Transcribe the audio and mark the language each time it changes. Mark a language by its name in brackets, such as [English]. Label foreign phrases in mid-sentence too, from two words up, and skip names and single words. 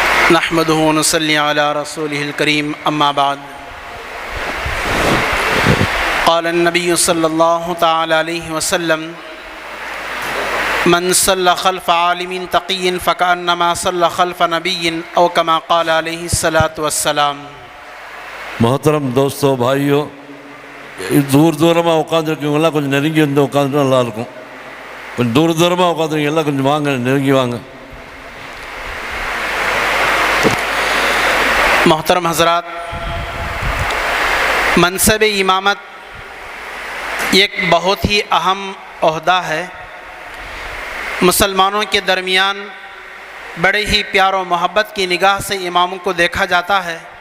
[Arabic] نحمده ونصلي على رسوله الكريم اما بعد قال النبي صلى الله تعالى عليه وسلم من صلى خلف عالم تقي فكأنما صلى خلف نبي او كما قال عليه الصلاة والسلام۔ [Urdu] محترم دوستو بھائیو، [Tamil] దూరమా உட்காந்துருக்கு எல்லாம் கொஞ்சம் நெருங்கி வந்து உட்காந்துட்டு நல்லாயிருக்கும். கொஞ்சம் தூரமாக உட்காந்துருங்க, எல்லாம் கொஞ்சம் வாங்க, நெருங்கி வாங்க. [Urdu] محترم حضرات، منصب امامت ایک بہت ہی اہم عہدہ ہے۔ مسلمانوں کے درمیان بڑے ہی پیار و محبت کی نگاہ سے اماموں کو دیکھا جاتا ہے۔